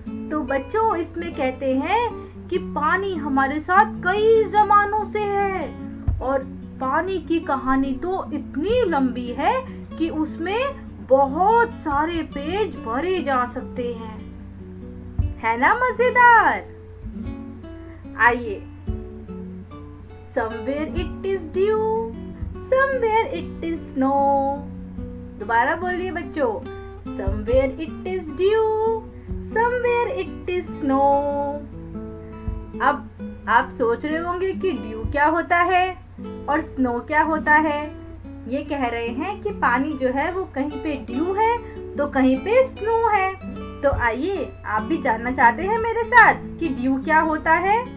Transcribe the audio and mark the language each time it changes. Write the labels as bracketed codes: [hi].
[hi] तो बच्चों, इसमें कहते हैं कि पानी हमारे साथ कई जमानों से है और पानी की कहानी तो इतनी लंबी है कि उसमें बहुत सारे पेज भरे जा सकते हैं। है ना मजेदार? [en] आइए, somewhere it is dew, somewhere it is snow। [hi] दोबारा बोलिए बच्चों, [en] somewhere it is dew, somewhere it is snow। [hi] अब आप सोच रहे होंगे कि ड्यू क्या होता है और स्नो क्या होता है। ये कह रहे हैं कि पानी जो है वो कहीं पे ड्यू है तो कहीं पे स्नो है। तो आइए, आप भी जानना चाहते हैं मेरे साथ कि ड्यू क्या होता है?